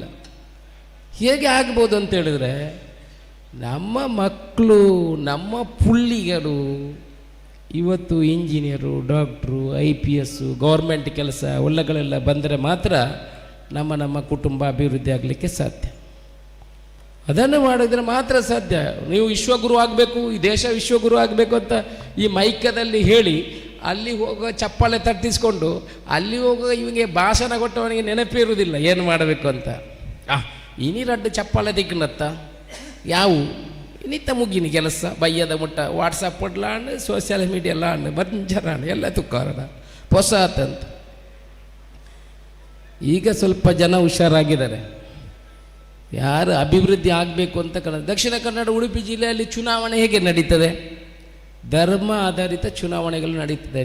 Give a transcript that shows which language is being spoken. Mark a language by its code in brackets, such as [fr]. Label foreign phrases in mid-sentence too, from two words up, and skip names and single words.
[kn] ಹೇಗೆ ಆಗ್ಬೋದು ಅಂತ ಹೇಳಿದ್ರೆ, ನಮ್ಮ ಮಕ್ಕಳು, ನಮ್ಮ ಪುಳ್ಳಿಗಳು ಇವತ್ತು ಇಂಜಿನಿಯರು, ಡಾಕ್ಟ್ರು, IPS, ಗೌರ್ಮೆಂಟ್ ಕೆಲಸ ಒಳ್ಳೆಗಳೆಲ್ಲ ಬಂದರೆ ಮಾತ್ರ ನಮ್ಮ ಕುಟುಂಬ ಅಭಿವೃದ್ಧಿ ಆಗಲಿಕ್ಕೆ ಸಾಧ್ಯ. ಅದನ್ನು ಮಾಡಿದರೆ ಮಾತ್ರ ಸಾಧ್ಯ. ನೀವು ವಿಶ್ವಗುರು ಆಗಬೇಕು, ಈ ದೇಶ ವಿಶ್ವಗುರು ಆಗಬೇಕು ಅಂತ ಈ ಮೈಕದಲ್ಲಿ ಹೇಳಿ ಅಲ್ಲಿ ಹೋಗೋ ಚಪ್ಪಾಳೆ ತಟ್ಟಿಸ್ಕೊಂಡು ಅಲ್ಲಿ ಹೋಗೋ ಇವನಿಗೆ ಭಾಷಣ ಕೊಟ್ಟವನಿಗೆ ನೆನಪೇ ಇರುವುದಿಲ್ಲ ಏನು ಮಾಡಬೇಕು ಅಂತ. [tcy] ಇನಿ 2 ಚಪ್ಪಾಳೆ ದಿಕ್ಕನತ್ತ ಯಾವು ನಿತ್ತ ಮುಗಿನ ಕೆಲಸ ಬಯ್ಯದ ಮುಟ್ಟ ವಾಟ್ಸಪ್ ಕೊಡ್ಲಾಂಡು ಸೋಷಿಯಲ್ ಮೀಡಿಯಾಲಾಂಡು ಬಂಜರಾಂಡು ಎಲ್ಲ ತುಕ್ಕಾರಣ ಹೊಸತಂತ. [kn] ಈಗ ಸ್ವಲ್ಪ ಜನ ಹುಷಾರಾಗಿದ್ದಾರೆ, ಯಾರು ಅಭಿವೃದ್ಧಿ ಆಗಬೇಕು ಅಂತ ದಕ್ಷಿಣ ಕನ್ನಡ ಉಡುಪಿ ಜಿಲ್ಲೆಯಲ್ಲಿ ಚುನಾವಣೆ ಹೇಗೆ ನಡೀತದೆ? ಧರ್ಮ ಆಧಾರಿತ ಚುನಾವಣೆಗಳು ನಡೀತದೆ.